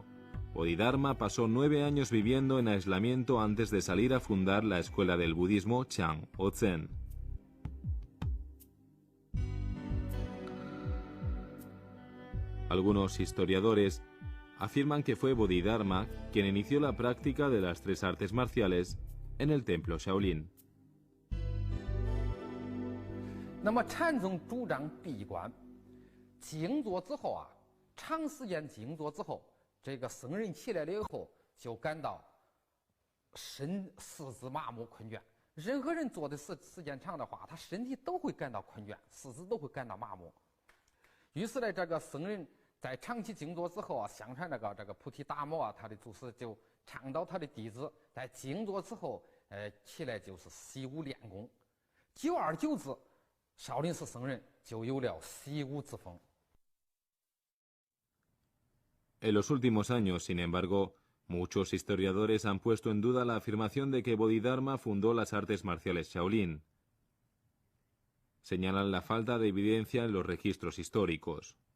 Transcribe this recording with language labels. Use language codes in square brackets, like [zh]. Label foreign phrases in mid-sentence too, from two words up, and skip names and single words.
[es] Bodhidharma pasó 9 años viviendo en aislamiento antes de salir a fundar la escuela del budismo Chan o Zen. Algunos historiadores afirman que fue Bodhidharma quien inició la práctica de las 3 artes marciales en el templo Shaolin. [zh] 那么禅宗主张闭关静坐之后啊，长时间静坐之后，这个僧人起来了以后就感到四肢麻木困倦。任何人坐的时间长的话，他身体都会感到困倦，四肢都会感到麻木。于是呢，这个僧人在长期静坐之后啊，相传这个菩提达摩啊，他的祖师就倡导他的弟子在静坐之后，起来就是习武练功。久而久之，少林寺僧人就有了习武之风。 [es] En los últimos años, sin embargo, muchos historiadores han puesto en duda la afirmación de que Bodhidharma fundó las artes marciales Shaolin. Señalan la falta de evidencia en los registros históricos.